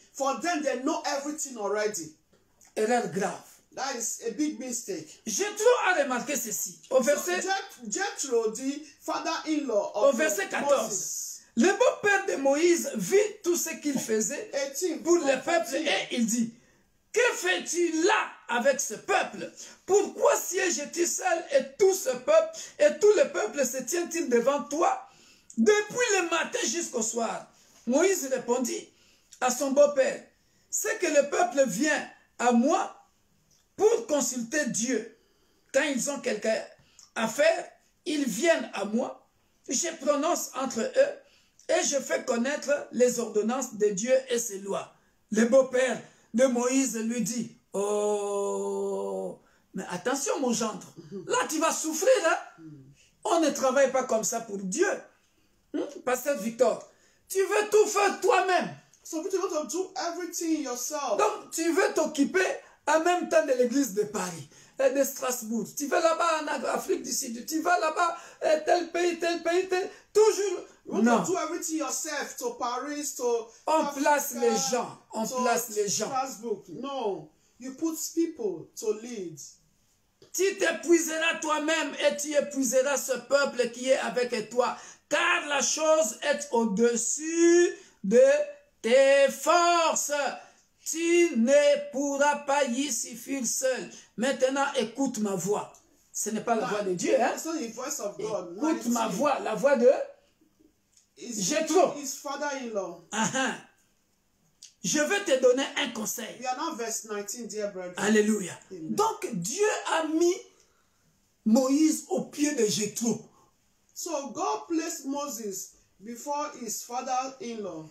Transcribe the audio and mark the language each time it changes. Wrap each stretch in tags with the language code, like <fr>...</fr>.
<en>For them, they know everything already.</en> <fr>Erreur grave.</fr> <en>That is a big mistake.</en> <fr>Jethro a remarqué ceci. Au verset,</fr> <en>Jethro, the father-in-law of</en> <fr>au verset 14.</fr> <en>Moses.</en> <fr>Le beau-père de Moïse vit tout ce qu'il faisait pour le peuple et il dit, que fais-tu là avec ce peuple? Pourquoi sièges-tu seul et tout le peuple se tient-il devant toi depuis le matin jusqu'au soir? Moïse répondit à son beau-père, c'est que le peuple vient à moi pour consulter Dieu. Quand ils ont quelque à faire, ils viennent à moi, je prononce entre eux et je fais connaître les ordonnances de Dieu et ses lois. Le beau-père de Moïse lui dit, oh, mais attention mon gendre, là tu vas souffrir, hein? On ne travaille pas comme ça pour Dieu. Pasteur Victor, tu veux tout faire toi-même.</fr> <en>So you want to do everything yourself.</en> <fr>Donc tu veux t'occuper en même temps de l'église de Paris et de Strasbourg. Tu vas là-bas en Afrique du Sud, tu vas là-bas tel pays, toujours.</fr> <en>You want to do everything yourself, to Paris, to</en> <fr>on</fr> <en>Africa,</en> <fr>place les gens, on place les gens.</fr> <en>Strasbourg. No, you put people to lead.</en> <fr>Tu t'épuiseras toi-même et tu épuiseras ce peuple qui est avec toi, car la chose est au-dessus de tes forces. Tu ne pourras pas y suffire seul. Maintenant, écoute ma voix. Ce n'est pas la voix de Dieu, hein?</fr> <en>It's not the voice of God.</en> <fr>Écoute ma voix, la voix de Jethro.</fr> <en>His father-in-law.</en> <fr>Je vais te donner un conseil.</fr> <en>We are now verse 19, dear brethren.</en> <fr>Alléluia. Amen. Donc, Dieu a mis Moïse au pied de Jethro.</fr> <en>So God placed Moses before his father-in-law.</en>